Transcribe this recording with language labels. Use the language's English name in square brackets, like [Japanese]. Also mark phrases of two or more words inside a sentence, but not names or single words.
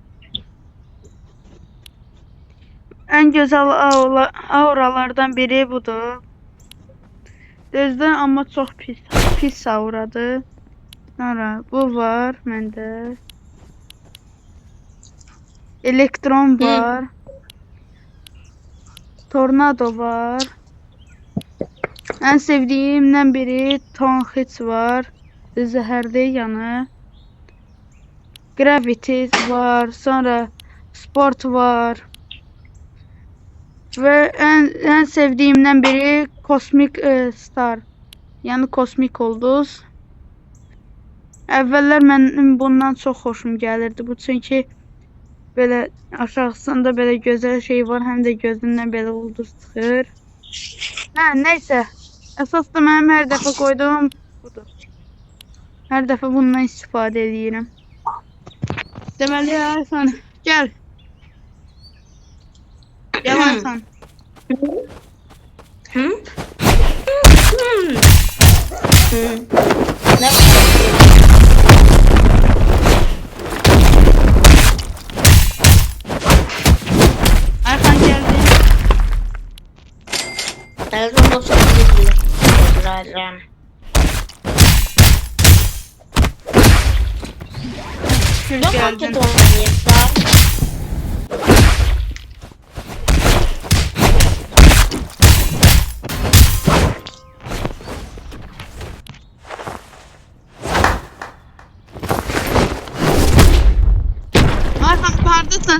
[Turkish] En güzel auralardan biri budur. [Azerbaijani] Düzdür, amma çox pis auradır. Sonra bu var məndə. Elektron var. Tornado var. [Turkish] En sevdiğimden biri Tonhits var. [Azerbaijani] Zəhərli yanı. Gravity var. Sonra Sport var. [Turkish] Ve en sevdiğimden biri Cosmic Star. [Azerbaijani] Yani Kosmik Ulduz. Əvvəllər mənim bundan çox xoşum gəlirdi. Bu çünki belə aşağısında belə gözəl şey var, həm də gözündən belə ulduz çıxır. Hə, nəysə. Əsas da mənim hər dəfə qoyduğum budur. Hər dəfə bundan istifadə edirəm. Deməli, Ayxan, gəl. Gəl Ayxan. Ayxan gəldi. [Turkish] Telefon olsa gidiyor. Tekrardan. Şurada paket olmayacaklar. [Azerbaijani] Ayxan, hardasan?